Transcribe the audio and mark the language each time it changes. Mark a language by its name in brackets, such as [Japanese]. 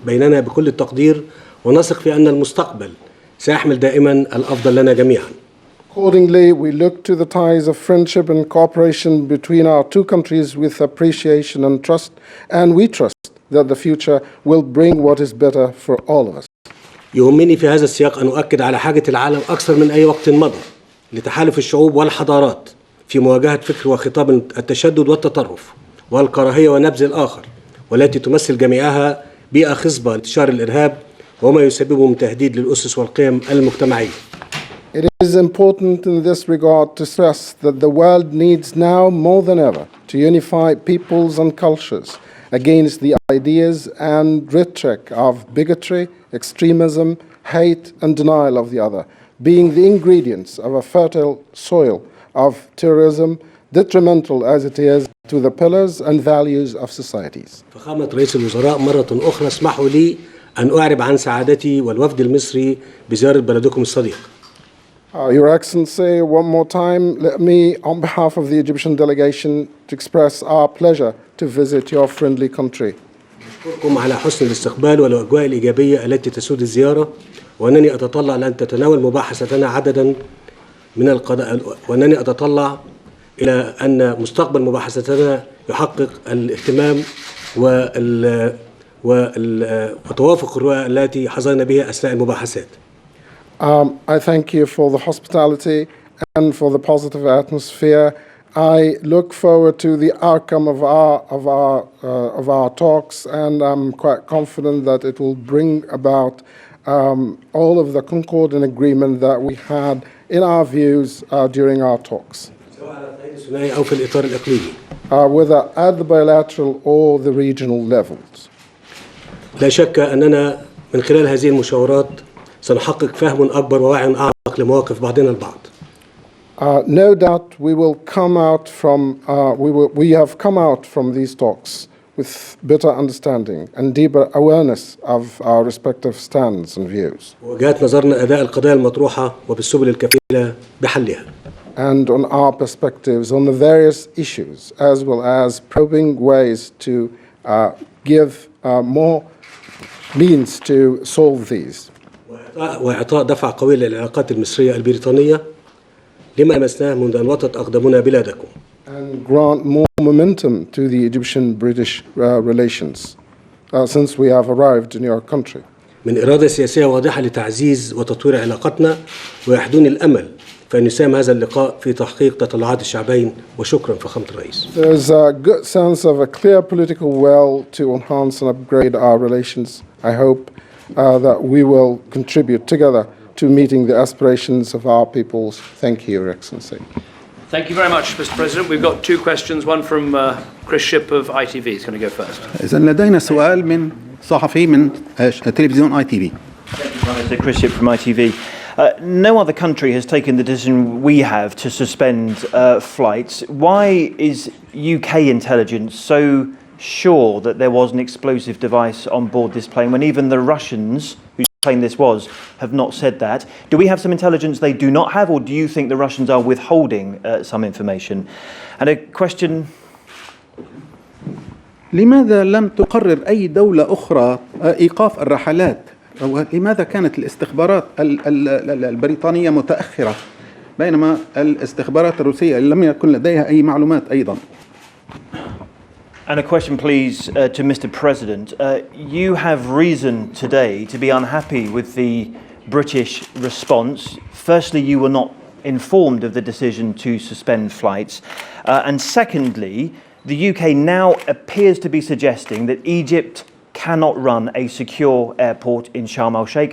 [Arabic] بيننا بكل التقدير، ونثق في أن المستقبل سيحمل دائما الأفضل لنا جميعا. [English] Accordingly, we look to the ties of friendship and cooperation between our two countries with appreciation and trust, and we trust that the future will bring what is better for all of us. [Arabic] يهمني في هذا السياق أن أؤكد على حاجة العالم أكثر من أي وقت مضى لتحالف الشعوب والحضارات في مواجهة فكر وخطاب التشدد والتطرف والكراهية ونبذ الآخر، والتي تمثل جميعها بيئة خصبة لانتشار الإرهاب وما يسببه من تهديد للأسس والقيم المجتمعية. [English] It is important in this regard to stress that the world needs now more than ever to unify peoples and cultures against the ideas and rhetoric of bigotry, extremism, hate and denial of the other, being the ingredients of a fertile soil of terrorism, detrimental as it is to the pillars and values of societies. [Arabic] فخامة رئيس الوزراء مرة أخرى اسمحوا لي أن أعرب عن سعادتي والوفد المصري بزيارة بلدكم الصديق. [English] Your Excellency, one more time, let me, on behalf of the Egyptian delegation, to express our pleasure to visit your friendly country. [Arabic] أشكركم على حسن الاستقبال والأجواء الإيجابية التي تسود الزيارة، وأنني أتطلع لأن تتناول مباحثتنا عددا من القضايا، وأنني أتطلع إلى أن مستقبل مباحثتنا يحقق الاهتمام وتوافق الرؤى التي حظينا بها أثناء المباحثات. [English] I thank you for the hospitality and for the positive atmosphere. I look forward to the outcome of our talks, and I'm quite confident that it will bring about all of the concord and agreement that we had in our views during our talks, whether at the bilateral or the regional levels. [Arabic] لا شك أننا من خلال هذه المشاورات سنحقق فهم أكبر ووعي أعمق لمواقف بعضنا البعض. [English] No doubt we have come out from these talks with better understanding and deeper awareness of our respective stands and views. [Arabic] وجهات نظرنا أداء القضايا المطروحة وبالسبل الكفيلة بحلها. [English] And on our perspectives on the various issues, as well as probing ways to give more means to solve these. [Arabic] وإعطاء دفع قوي للعلاقات المصرية البريطانية لما لمسناه منذ أن وطت أقدامنا بلادكم. [English] And grant more momentum to the Egyptian-British relations since we have arrived in your country. [Arabic] من إرادة سياسية واضحة لتعزيز وتطوير علاقتنا، ويحدوني الأمل فإن يساهم هذا اللقاء في تحقيق تطلعات الشعبين. وشكرا فخامة الرئيس. [English] There's a good sense of a clear political will to enhance and upgrade our relations. I hope that we will contribute together to meeting the aspirations of our peoples. Thank you, Your Excellency. Thank you very much, Mr. President. We've got two questions, one from Chris Ship of ITV. He's going to go first. [Arabic] إذن لدينا سؤال من صحفي من تلفزيون ITV. [English] Thank you, Chris Ship from ITV. No other country has taken the decision we have to suspend flights. Why is UK intelligence so sure that there was an explosive device on board this plane when even the Russians, whose plane this was, have not said that? Do we have some intelligence they do not have, or do you think the Russians are withholding some information? And a question... [Arabic] لماذا لم تقرر أي دولة أخرى إيقاف الرحلات؟ لماذا كانت الاستخبارات البريطانية متأخرة بينما الاستخبارات الروسية لم يكن لديها أي معلومات أيضا؟ [English] And a question, please, to Mr. President. You have reason today to be unhappy with the British response. Firstly, you were not informed of the decision to suspend flights. And secondly, the UK now appears to be suggesting that Egypt cannot run a secure airport in Sharm el-Sheikh.